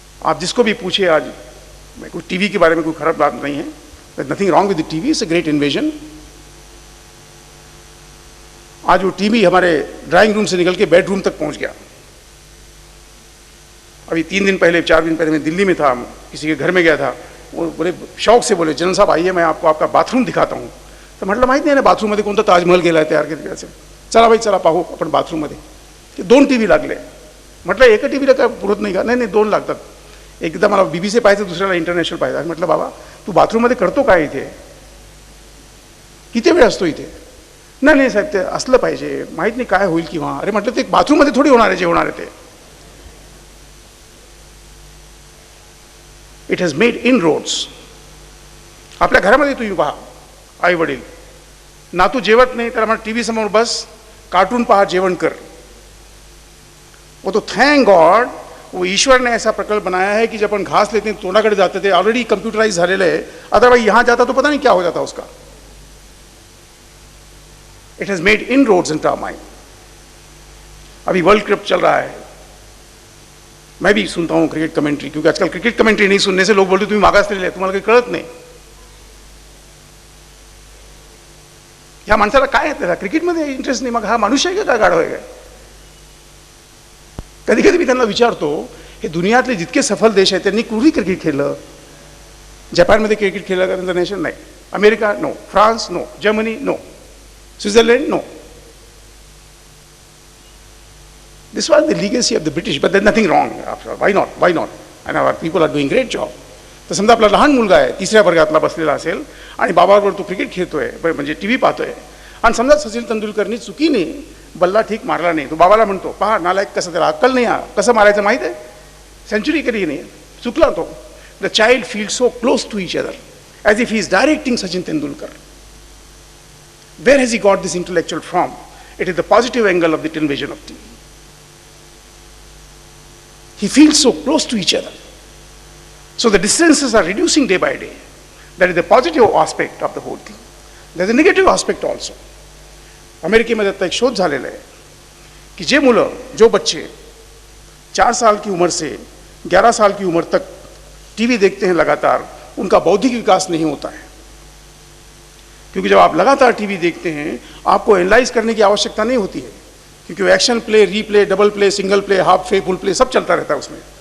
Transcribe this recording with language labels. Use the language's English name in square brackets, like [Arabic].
[Hindi] आप जिसको भी पूछिए आज, मैं कोई टीवी के बारे में कोई खराब बात नहीं है, [English] Nothing wrong with the TV, it's a great invasion. [Hindi] आज वो टीवी हमारे ड्राइंग रूम से निकल के बेडरूम तक पहुंच गया। अभी 3 दिन पहले, 4 दिन पहले मैं दिल्ली में था, किसी के घर में गया था। वो बड़े शौक से बोले, जनरल साहब आइए, मैं आपको आपका बाथरूम दिखाता हूँ। [Marathi] तर म्हटलं माहीत नाही ना बाथरूममध्ये कोणता ताजमहल गेला आहे तयार केलेला असेल, चला बाई चला पाहू आपण बाथरूममध्ये। ते 2 टीव्ही लागले। म्हटलं एका टीव्हीला काय पुरत नाही का? नाही नाही 2 लागतात, एकदा मला BBC पाहायचं, दुसऱ्याला इंटरनॅशनल पाहायचं। म्हटलं बाबा तू बाथरूममध्ये करतो काय इथे, किती वेळ असतो इथे? नाही नाही साहेब ते असलं पाहिजे, माहीत नाही काय होईल किंवा। अरे म्हटलं ते बाथरूममध्ये थोडी होणार आहे जे होणार आहे ते। [English] It has made inroads. [Marathi] आपल्या घरामध्ये तुम्ही पहा, आई वडील, नातू जेवत नाही तर आम्हाला टीव्ही समोर बस, कार्टून पहा, जेवण कर। [Hindi] वो तो थैंक गॉड वो ईश्वर ने ऐसा प्रकल्प बनाया है कि जब अपन घास लेते हैं तोंडाकडे जाते थे, [Marathi] ऑलरेडी कंप्यूटराइज झालेलं [Hindi] है, अदरवाइज यहाँ जाता तो पता नहीं क्या हो जाता उसका। [English] It has made inroads into our mind. [Hindi] अभी वर्ल्ड कप चल रहा है, मैं भी सुनता हूँ क्रिकेट कमेंट्री, क्योंकि आजकल क्रिकेट कमेंट्री नहीं सुनने से लोग बोलते [Marathi] तुम्ही मागासलेले आहे, तुम्हाला काही कळत नाही। ह्या माणसाला काय आहे, त्याला क्रिकेटमध्ये इंटरेस्ट नाही, मग हा मनुष्य आहे का काय गाढव आहे काय? कधी कधी मी त्यांना विचारतो, हे दुनियातले जितके सफल देश आहेत त्यांनी कुठे क्रिकेट खेळलं? जपानमध्ये क्रिकेट खेळलं का त्यांचं नेशन? नाही. America no, France no, Germany no, Switzerland no. [English] This was the legacy of the British, but there's nothing wrong after all. Why not? Why not? And our people are doing great job. [Marathi] तर समजा आपला लहान मुलगा आहे, 3ऱ्या वर्गातला बसलेला असेल आणि बाबाबरोबर तो क्रिकेट खेळतोय, म्हणजे टीव्ही पाहतोय, आणि समजा सचिन तेंडुलकरनी चुकीने बल्ला ठीक मारला नाही, तो बाबाला म्हणतो पहा नालायक, कसं त्याला अक्कल नाही, कसं मारायचं माहीत आहे, सेंचुरी कधी नाही, चुकला तो. [English] The child feel so close to each other as if he is directing Sachin Tendulkar. Where has he got this intellectual from? It is the positive angle of the television of TV. He feels so close to each other. So the distances are reducing day by day. That is the positive aspect of the whole thing. There is a negative aspect also. [Marathi] अमेरिकेमध्ये आता एक शोध झालेला आहे कि जे मुलं, [Hindi] जो बच्चे 4 साल की उम्र से 11 साल की उम्र तक टीवी देखते हैं लगातार, उनका बौद्धिक विकास नहीं होता है। क्योंकि जब आप लगातार टीवी देखते हैं आपको एनालाइज करने की आवश्यकता नहीं होती है, क्योंकि वो action play, replay, double play, single play, half play, full play सब चलता रहता है उसमें।